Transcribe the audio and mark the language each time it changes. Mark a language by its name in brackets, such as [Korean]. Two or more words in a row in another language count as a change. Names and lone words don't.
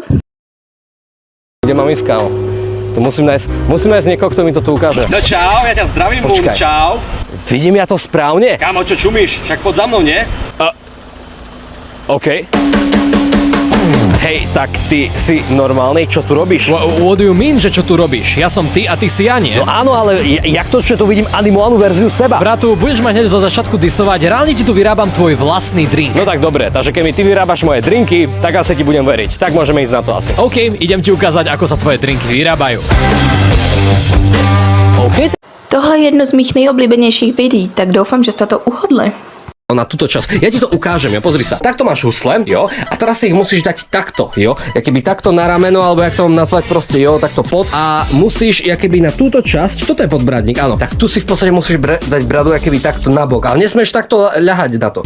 [Slovak] Kde mám ísť, kámo? To musím nájsť niekoho, kto mi to tu ukáže. No čau, ja ťa zdravím, Moon, čau. Vidím ja to správne? Kámo, čo čumíš? Však poď za mnou, nie? OK. Hej, tak ty si normálny, čo tu robíš? [English] What do you mean, [Slovak] že čo tu robíš? Ja som ty a ty si ja, nie? No áno, ale jak to, čo tu vidím animovanú verziu seba? Bratu, budeš ma hneď zo začiatku disovať, reálne ti tu vyrábam tvoj vlastný drink. No tak dobre, takže keď mi ty vyrábaš moje drinky, tak asi ti budem veriť. Tak môžeme ísť na to asi. OK, idem ti ukázať, ako sa tvoje drinky vyrábajú. OK. [Czech] Tohle je jedno z mých nejoblíbenějších videí, tak doufám, že jste to uhodli. [Slovak] Na túto časť. Ja ti to ukážem, jo, pozri sa. Takto máš husle, jo, a teraz si ich musíš dať takto, jo, keby takto na rameno, alebo jak to mám nazvať proste, jo, takto pod. A musíš, keby na túto časť, toto je podbradník, áno, tak tu si v podstate musíš dať bradu, keby takto na bok, ale nesmieš takto ľahať na to.